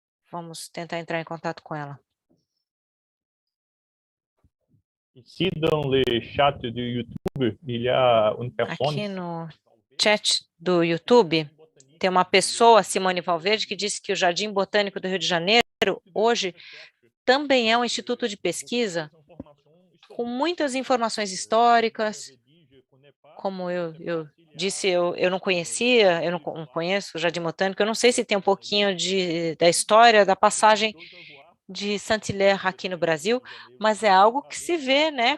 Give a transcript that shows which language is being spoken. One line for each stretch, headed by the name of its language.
Portuguese: Vamos tentar entrar em contato com ela.
French: Ici, dans le chat do YouTube, il y a une personne.
Portuguese: Aqui no chat do YouTube, tem uma pessoa, Simone Valverde, que disse que o Jardim Botânico do Rio de Janeiro, hoje, também é um instituto de pesquisa com muitas informações históricas. Como eu disse, eu não conhecia, eu não conheço o Jardim Botânico, eu não sei se tem um pouquinho da história, da passagem de Saint-Hilaire aqui no Brasil, mas é algo que se vê, né?